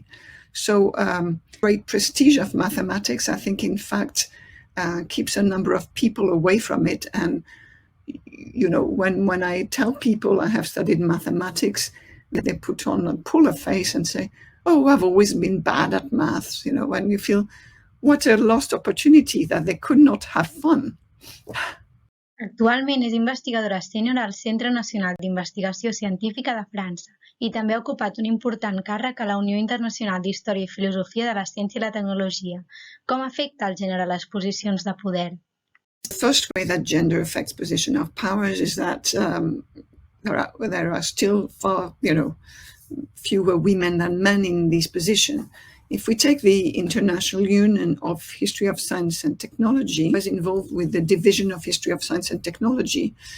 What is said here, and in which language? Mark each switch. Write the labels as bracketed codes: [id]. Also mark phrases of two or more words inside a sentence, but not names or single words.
[en] So great prestige of mathematics, I think, in fact, keeps a number of people away from it. And, when I tell people I have studied mathematics, they put on a polar face and say, oh, I've always been bad at maths, when you feel what a lost opportunity that they could not have fun. [ca] Actualment és investigadora sènior al Centre Nacional d'Investigació Científica de França i també ha ocupat un important càrrec a la Unió Internacional d'Història i Filosofia de la Ciència i la Tecnologia. Com afecta el gènere a les posicions de poder? [en] The first way that gender affects position of powers is that there are still far, fewer women than men in this position. If we take the International Union of History of Science and Technology, I was involved with the Division of History of Science and Technology.